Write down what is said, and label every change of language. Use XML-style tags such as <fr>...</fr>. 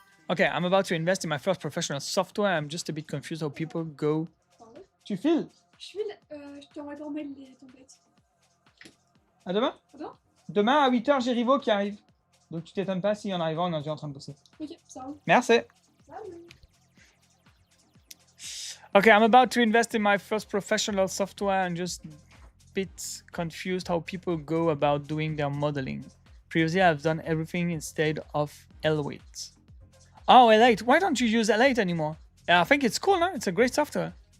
<en>Okay, I'm about to invest in my first professional software. I'm just a bit confused how people go.</en> <fr>Pardon? Tu files? Je file, je t'envoie par mail les templates. À demain? Pardon? Demain à 8h, j'ai Rivo qui arrive. Donc tu t'étonnes pas si en arrivant, on est en train de bosser. Ok, ça roule. Merci. Salut.</fr> <en>Okay, I'm about to invest in my first professional software and just a bit confused how people go about doing their modeling. Previously, I've done everything instead of L8. Oh, L8. Why don't you use L8 anymore? I think it's cool, no? It's a great software.</en>